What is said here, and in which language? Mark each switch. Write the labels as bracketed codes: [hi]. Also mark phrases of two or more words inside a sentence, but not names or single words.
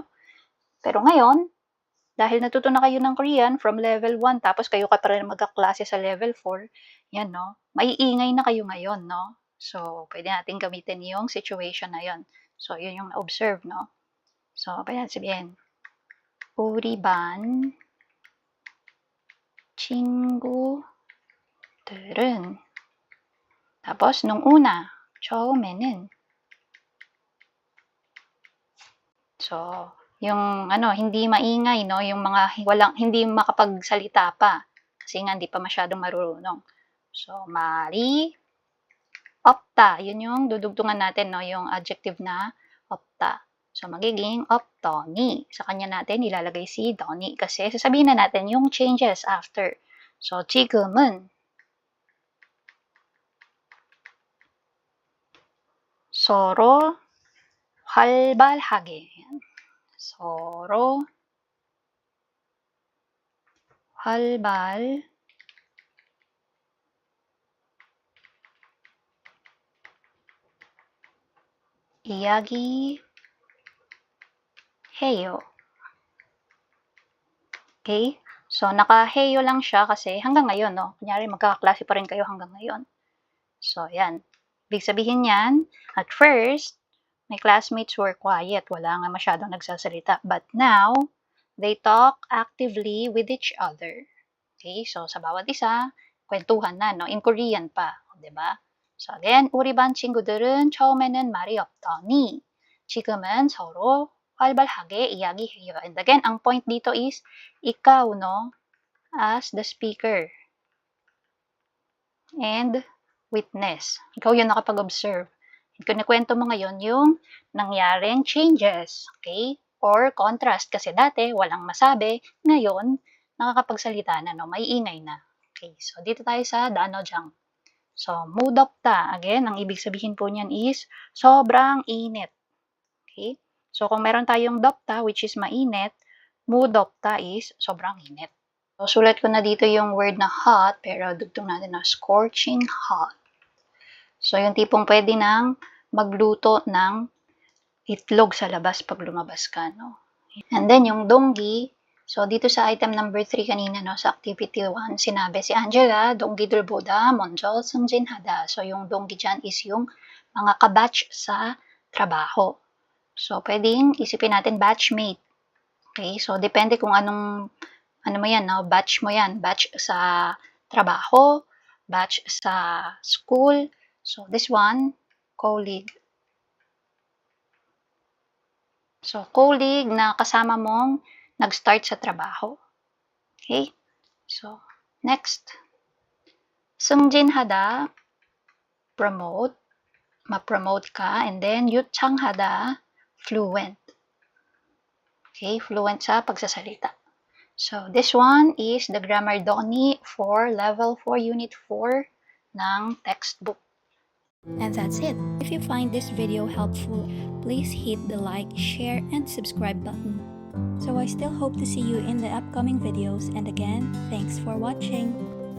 [tl] Pero ngayon, dahil natuto na kayo ng Korean [en] from level 1, [tl] tapos kayo ka pa rin magkaklase sa level 4, yan, no? Maiingay na kayo ngayon, no? So, pwede natin gamitin yung situation na yon. So, yun yung na-observe, no? So, pwede natin sabihin, [ko] 우리 반 친구들은 [tl] tapos nung una, 처음에는 so yung hindi maingay, no, yung mga hindi makapagsalita pa kasi nga hindi pa masyadong marunong. [ko] So 말이 없다, [tl] yun yung dudugtungan natin, no, yung adjective na 없다. So magiging 없더니, sa kanya natin ilalagay si 더니 kasi sasabihin na natin yung changes after. [ko] So 지금은 서로 활발하게, 서로 활발 이야기해요. [tl] Okay? So, naka-heyo lang siya kasi hanggang ngayon, no? Kunyari, magkakaklase pa rin kayo hanggang ngayon. [en] So, [tl] yan. Ibig sabihin yan, [en] at first, my classmates were quiet. [tl] Wala nga masyadong nagsasalita. [en] But now, they talk actively with each other. Okay? So, [tl] sa bawat isa, kwentuhan na, no? [en] In Korean [tl] pa. Diba? [en] So, again, [ko] 우리 반 친구들은 처음에는 말이 없더니 지금은 서로 활발하게 이야기해요. [en] And again, [tl] ang point dito is, ikaw, [en] no? As the speaker. And witness. [tl] Ikaw yung nakapag-observe. Kinikwento mo ngayon yung nangyaring changes. [en] Okay? Or contrast. [tl] Kasi dati, walang masabi. Ngayon, nakakapagsalita na, no? May ingay na. Okay? So, dito tayo sa 단어장. So, 무덥다. Again, ang ibig sabihin po niyan is sobrang init. Okay? So, kung meron tayong 덥다, [en] which is [tl] mainit, 무덥다 is sobrang init. So, sulat ko na dito yung word na hot, pero dugtong natin na [en] scorching hot. [tl] So, yung tipong pwede nang magluto ng itlog sa labas pag lumabas ka, no? [en] And then, [tl] yung donggi, so dito sa [en] item number 3 [tl] kanina, no, sa activity 1, sinabi si Angela, [ko] 동기들보다 먼저 승진하다. [tl] So, yung donggi dyan is yung mga kabatch sa trabaho. So, pwedeng isipin natin batchmate. Okay? So, depende kung ano mo yan, no? Batch mo yan. Batch sa trabaho, batch sa school. [en] So, this one, colleague. So, colleague [tl] na kasama mong nag-start sa trabaho. [en] Okay? So, next. [ko] 승진하다, promote. [tl] Ma-promote ka. [en] And then, [ko] 유창하다, fluent. [tl] Okay, fluent sa pagsasalita. [en] So, this one is the Grammar Donnie for Level 4, Unit 4 ng textbook. And that's it. If you find this video helpful, please hit the like, share, and subscribe button. So I still hope to see you in the upcoming videos, and again, thanks for watching.